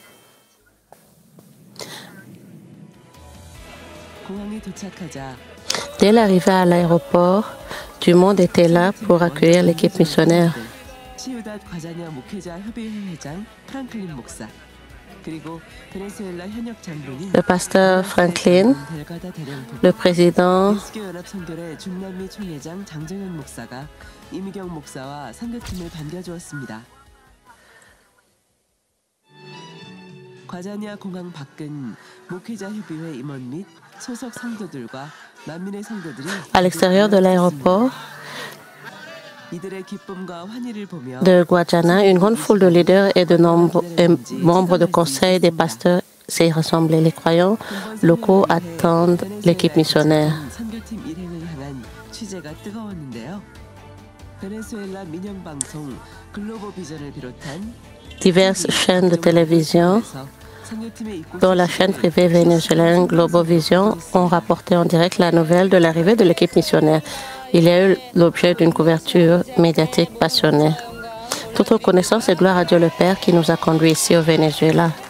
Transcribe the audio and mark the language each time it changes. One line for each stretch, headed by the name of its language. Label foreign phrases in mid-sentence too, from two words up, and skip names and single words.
French: Dès l'arrivée à l'aéroport, du monde était là pour accueillir l'équipe missionnaire. Le pasteur Franklin, le président
Korean: 이미경 목사와 선교팀을 반겨주었습니다. 과자냐 공항 밖은 목회자 협의회 임원 및 소속 성도들과 만민의 성도들이
French: À l'extérieur de l'aéroport
Korean: 이들의 기쁨과 환희를 보며
French: de Guadiana, une grande foule de leaders et de membres de conseil des pasteurs s'est rassemblée. Les croyants locaux attendent l'équipe missionnaire.
Korean: 선교팀 일행을 향한 취재가 뜨거웠는데요. 베네수엘라 민영 방송 글로벌 비전을 비롯한
French: Diverses chaînes de télévision, dont la chaîne privée vénézuélienne Global Vision, ont rapporté en direct la nouvelle de l'arrivée de l'équipe missionnaire. Il y a eu l'objet d'une couverture médiatique passionnée. Toute reconnaissance et gloire à Dieu le Père qui nous a conduits ici au Venezuela.